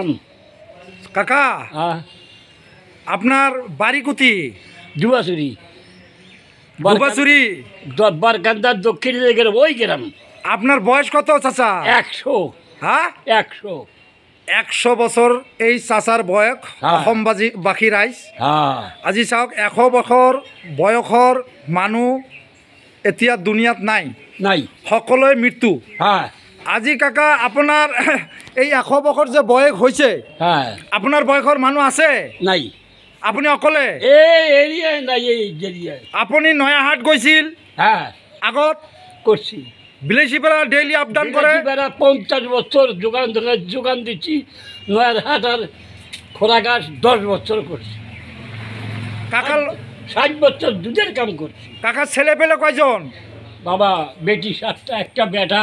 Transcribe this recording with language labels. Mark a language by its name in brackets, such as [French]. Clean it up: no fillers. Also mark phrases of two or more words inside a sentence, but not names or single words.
[Bangla] কাকা, আপনার বাড়ি কোথি? দুবাসুরি। দুবাসুরি বারকান্দার দক্ষিণ দিকের ওই গ্রাম। আপনার বয়স কত চাচা? 100। হ্যাঁ, 100। 100 বছর এই চাচার বয়স। [Assamese] অসম বাসী ৰাইজ আজি চাওক 100 বছৰ বয়সৰ মানুহ এতিয়া দুনিয়াত নাই, নাই, সকলোৱে মৃত্যু। আজি কাকা আপোনাৰ এই 100 বছৰ যে বয়স হৈছে, আপোনাৰ বয়সৰ মানুহ আছে নাই? আপুনি অকলে? [Bangla] এই এরিয়ায় নাই, এই এরিয়ায়। [Assamese] আপুনি নয়াহাট গৈছিল? আগত [Bangla] করছি। বিলাসীপাড়া ডেইলি আপ ডাউন করে? 50 বছর যোগান দিচ্ছি। নয়ারহাট আর খোরাঘাট 10 বছর করছি। কাকার 60 বছর দুধের কাম করছি। কাকার ছেলে পেলে কয়জন? বাবা বেটি 7টা, একটা বেটা।